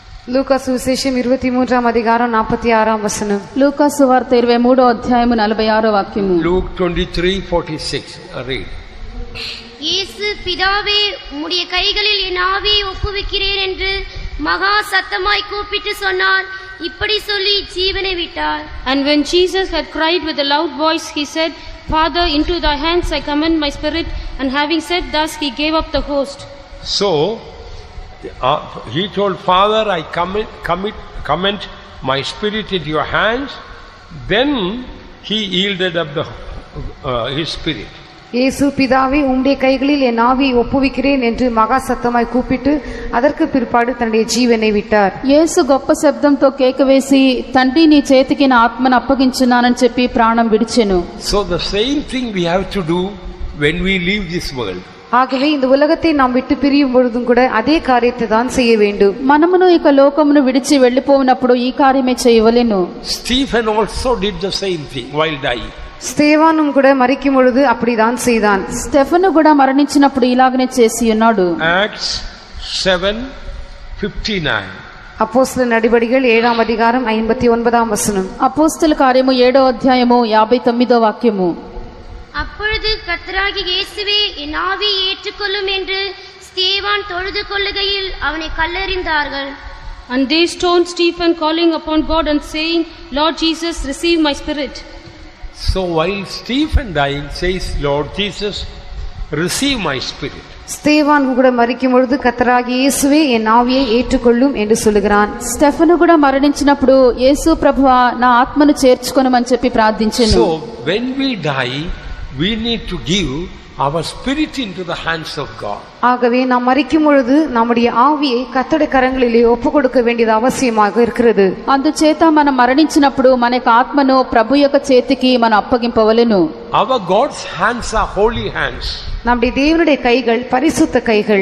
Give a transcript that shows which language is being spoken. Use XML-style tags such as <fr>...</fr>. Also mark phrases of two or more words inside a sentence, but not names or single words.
<te>లూకా సువిశేషం 23వ అధ్యాయం 46వ వచనం. లూకా సువార్త 23వ అధ్యాయము 46వ వాక్యము.</te> <en>Luke 23:46. Read.</en> <ta>இயேசு, பிதாவே, உம்முடைய கைகளில் என் ஆவியை ஒப்புவிக்கிறேன் என்று மகா சத்தமாய் கூப்பிட்டு சொன்னார். இப்படி சொல்லி ஜீவனை விட்டார்.</ta> <en>And when Jesus had cried with a loud voice, he said, Father, into thy hands I commend my spirit. And having said thus, he gave up the ghost. So, he told, Father, I commend my spirit into your hands. Then he yielded up his spirit.</en> <ta>இயேசு, பிதாவே, உம்முடைய கைகளில் என் ஆவியை ஒப்புவிக்கிறேன் என்று மகா சத்தமாய் கூப்பிட்டு அதற்கு பிற்பாடு தன்னுடைய ஜீவனை விட்டார்.</ta> <te>యేసు గొప్ప శబ్దంతో కేక వేసి, తండ్రి నీ చేతికి నా ఆత్మను అప్పగించున్నానని చెప్పి ప్రాణం విడిచెను.</te> <en>So the same thing we have to do when we leave this world.</en> <ta>ஆகவே இந்த உலகத்தை நாம் விட்டு பிரியும் பொழுதும் கூட அதே காரியத்தை தான் செய்ய வேண்டும்.</ta> <te>మనమును ఇక లోకమును విడిచి వెళ్లిపోయినప్పుడు ఈ కార్యమే చేయవలెను.</te> <en>Stephen also did the same thing while dying.</en> <ta>ஸ்தேவானும் கூட மரிக்கும் பொழுது அப்படிதான் செய்தான்.</ta> <te>స్టెఫెను కూడా మరణించినప్పుడు ఇలాగనే చేసి ఉన్నాడు.</te> <en>Acts 7:59.</en> <ta>அப்போஸ்தலர் நடபடிகள்</ta> <te>7వ అధ్యాయం 59వ వచనం. అపోస్తల కార్యము 7వ అధ్యాయము 59వ వాక్యము.</te> <ta>அப்பொழுது கர்த்தராகிய இயேசுவே, என் ஆவியை ஏற்றுக்கொள்ளும் என்று ஸ்தேவான் தொழுது கொள்ளுகையில் அவனை கல்லெறிந்தார்கள்.</ta> <en>And they stoned Stephen, calling upon God and saying, Lord Jesus, receive my spirit. So while Stephen dying says, Lord Jesus, receive my spirit.</en> <ta>ஸ்தேவான் கூட மரிக்கும் பொழுது கர்த்தராகிய இயேசுவே என் ஆவியை ஏற்றுக்கொள்ளும் என்று சொல்லுகிறான்.</ta> <te>స్టెఫెను కూడా మరణించినప్పుడు యేసు ప్రభువా నా ఆత్మను చేర్చుకొనుమని చెప్పి ప్రార్థించెను.</te> <en>So when we die, we need to give our spirit into the hands of God.</en> <ta>ஆகவே நாம் மரிக்கும் பொழுது நம்முடைய ஆவியை கர்த்தருடைய கரங்களிலே ஒப்புக் கொடுக்க வேண்டியது அவசியமாக இருக்கிறது.</ta> <te>అందుచేత మనం మరణించినప్పుడు మన యొక్క ఆత్మను ప్రభు యొక్క చేతికి మనం అప్పగింపవలెను.</te> <en>Our God's hands are holy hands.</en> <ta>நம்முடைய தேவனுடைய கைகள் பரிசுத்த கைகள்.</ta>